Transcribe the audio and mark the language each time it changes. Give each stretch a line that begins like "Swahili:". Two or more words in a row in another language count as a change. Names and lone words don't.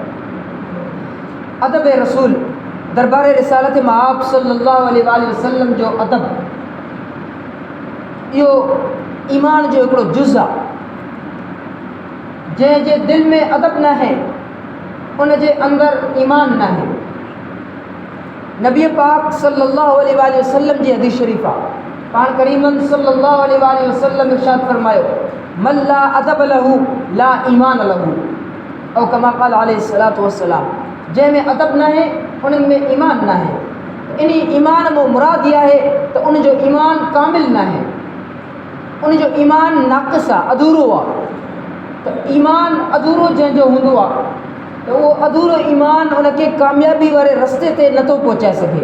Sindhi: अदब रसूल दरबार रिसालत मआब
Arabic: صلى الله عليه وسلم
Sindhi: जो अदब इहो ईमान जो हिकिड़ो जुज़ आहे। जंहिंजे दिलि में अदब न आहे उन जे अंदरि ईमान न आहे। नबी पाक
Arabic: صلى الله عليه وسلم
Sindhi: जी हदीस शरीफ़ आहे। पाण करीमन
Arabic: صلى الله عليه وسلم
Sindhi: इरशाद फरमायो
Arabic: من لا أدب له لا إيمان له أو كما قال عليه الصلاة والسلام.
Sindhi: जंहिंमें अदब न आहे उन्हनि में ईमान न आहे। इन ईमान में मुराद इहा आहे त उन जो ईमान कामिल न आहे, उन जो ईमान नाक़िस आहे, अधूरो आहे। त ईमान अधूरो जंहिंजो हूंदो आहे त उहो अधूरो ईमान उनखे कामयाबी वारे रस्ते ते नथो पहुचाए सघे।